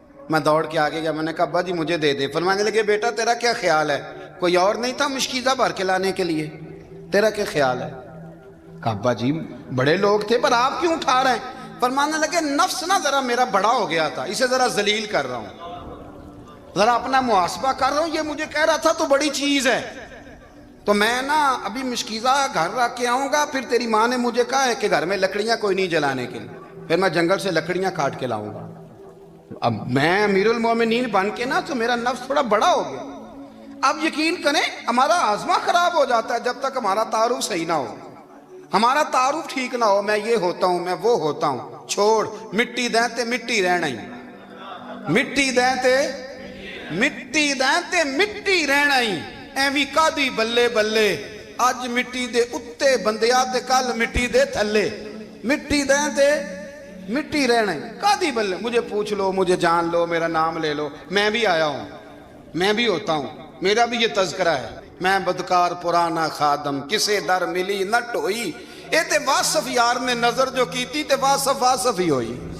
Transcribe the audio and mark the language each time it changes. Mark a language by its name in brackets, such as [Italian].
[Urdu] میں دوڑ کے آگے گیا، میں نے کہا ابا جی مجھے دے دے. فرمانے لگے بیٹا تیرا کیا خیال ہے، کوئی اور نہیں تھا مشکیزہ بھر کے لانے کے لیے، تیرا کیا خیال ہے؟ کہا ابا جی بڑے لوگ تھے پر آپ کیوں اٹھا رہے ہیں؟ فرمانے لگے نفس نا ذرا میرا بڑا ہو گیا تھا، اسے ذرا ذلیل کر رہا ہوں، ذرا اپنا محاسبہ کر رہا ہوں. یہ مجھے کہہ رہا تھا تو بڑی چیز ہے، تو میں نا ابھی مشکیزہ گھر رکھ کے آؤں گا، پھر تیری ماں نے مجھے کہا ہے کہ گھر میں لکڑیاں کوئی نہیں جلانے کے لیے، پھر میں جنگل سے لکڑیاں کاٹ کے لاؤں گا. اب میں امیر المومنین بن کے نا تو میرا نفس تھوڑا بڑا ہو گیا. اب یقین کریں ہمارا ہاضمہ خراب ہو جاتا ہے جب تک ہمارا تعارف صحیح نہ ہو، ہمارا تعارف ٹھیک نہ ہو. میں یہ ہوتا ہوں، میں وہ ہوتا ہوں. [Punjabi] چھوڑ مٹی دیں تے مٹی رہنا ہی، مٹی دیں تے مٹی دیں تے مٹی رہنا ہی. ایویں کادی بلے بلے اج مٹی دے اتے بندیا تے کل مٹی دے تھلے. مٹی دیں تے مٹی رہنا ہی، کادی بلے. [Urdu] مجھے پوچھ لو، مجھے جان لو، میرا نام لے لو، میں بھی آیا ہوں، میں بھی ہوتا ہوں، میرا بھی یہ تذکرہ ہے. [Punjabi] میں بدکار پرانا خادم کسے در ملی نہ ٹوئی. اے تے واصف یار نے نظر جو کی تھی تے واصف واصف ہی ہوئی.